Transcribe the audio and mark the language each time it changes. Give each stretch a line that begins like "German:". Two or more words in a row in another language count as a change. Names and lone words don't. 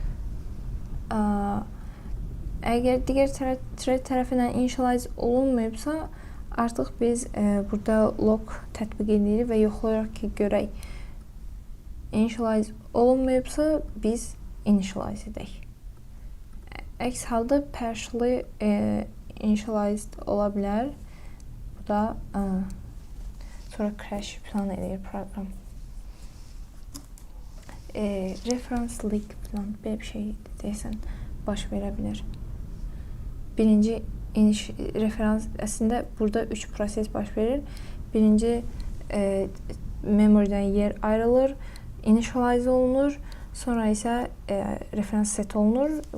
Azerbaijani: Əgər digər thread tərəfindən initialize olunmayıbsa, artıq biz burada lock tətbiq edirik və yoxlayırıq ki, görək. Initialize olunmayıbsa, biz initialize edək. Əks halda partially initialized ola bilər. Bu da sonra crash falan edir program.
English: Reference leak
Azerbaijani: falan belə bir şey deyəsən baş verə bilər. Birinci referans əslində burada 3 proses baş verir. Birinci memorydən yer ayrılır, initialize olunur, sonra isə referans set olunur.